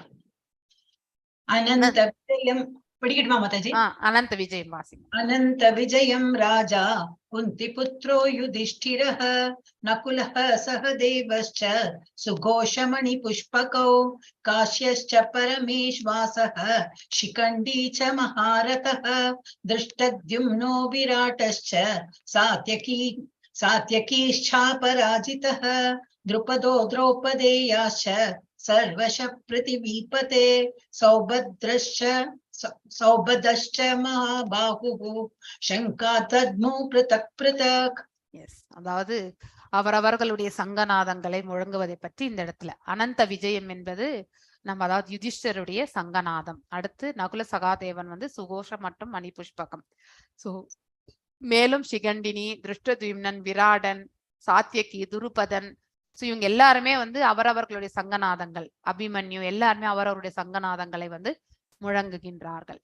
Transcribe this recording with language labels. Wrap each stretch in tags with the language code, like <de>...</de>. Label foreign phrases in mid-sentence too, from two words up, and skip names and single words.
<ta>அனந்த விஜயம் படிக்கட்டுமா மாதாஜி? அனந்த விஜயம் வாசிங்க.</ta> <sa>अनन्त विजयं राजा कुन्ती पुत्रो युधिष्ठिरः नकुलः सहदेवश्च सुघोषमणि पुष्पकौ काश्यश्च परमेष्वासः शिखण्डी च महारथः दृष्टद्युम्नो विराटश्च सात्यकीश्चापराजितः द्रुपदो द्रौपदेयाश्च सर्वश पृथिवीपते सौभद्रश्च महाबाहुः शङ्का तद्मु पृथक् पृथक्.</sa> <ta>அதாவது அவரவர்களுடைய சங்கநாதங்களை முழங்குவதை பற்றி இந்த இடத்துல அனந்த விஜயம் என்பது நம்ம அதாவது யுதிஷ்டருடைய சங்கநாதம். அடுத்து நகுல சகாதேவன் வந்து சுகோஷம் மற்றும் மணிபுஷ்பகம். சோ மேலும் சிகண்டினி, திருஷ்டத்யும்னன், விராடன், சாத்தியகி, துருபதன், சோ இவங்க எல்லாருமே வந்து அவரவர்களுடைய சங்கநாதங்கள், அபிமன்யு எல்லாருமே அவரவருடைய சங்கநாதங்களை வந்து முழங்குகின்றார்கள்.</ta>